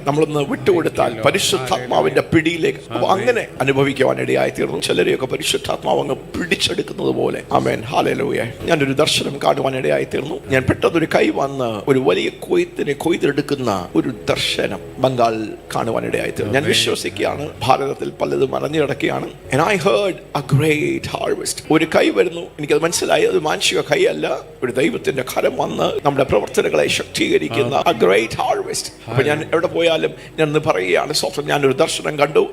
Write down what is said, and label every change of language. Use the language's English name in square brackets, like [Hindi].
[Malayalam] നമ്മളൊന്ന് വിട്ടുകൊടുത്താൽ പരിശുദ്ധാത്മാവിന്റെ പിടിയിലേക്ക് അങ്ങനെ അനുഭവിക്കുവാൻ ഇടയായി തീർന്നു. ചിലരെയൊക്കെ പരിശുദ്ധാത്മാവ് അങ്ങ് പിടിച്ചെടുക്കുന്നത് പോലെ. ആമേൻ. ഹല്ലേലൂയ. ഞാനൊരു ദർശനം കാണുവാൻ ഇടയായി തീർന്നു. ഞാൻ പെട്ടെന്നൊരു കൈ വന്ന് ഒരു വലിയ കൊയ്തെടുക്കുന്ന ഒരു ദർശനം ബംഗാളിൽ കാണുവാൻ ഇടയായി തീർന്നു. ഞാൻ വിശ്വസിക്കുകയാണ് ഭാരതത്തിൽ പലതും അറിഞ്ഞു കിടക്കുകയാണ്. [English] And I heard a great harvest. [Malayalam] ഒരു കൈ വരുന്നു. എനിക്കത് മനസ്സിലായി, അത് മാനുഷിക കൈ അല്ല, ഒരു ദൈവത്തിന്റെ കരം വന്ന് നമ്മുടെ പ്രവർത്തനങ്ങളെ ശക്തീകരിക്കുന്ന [English] a great harvest. [Malayalam] അപ്പൊ ഞാൻ എവിടെ പോയാലും ഞാൻ പറയുകയാണ്, സ്വന്തം ഞാനൊരു ദർശനം കണ്ടു.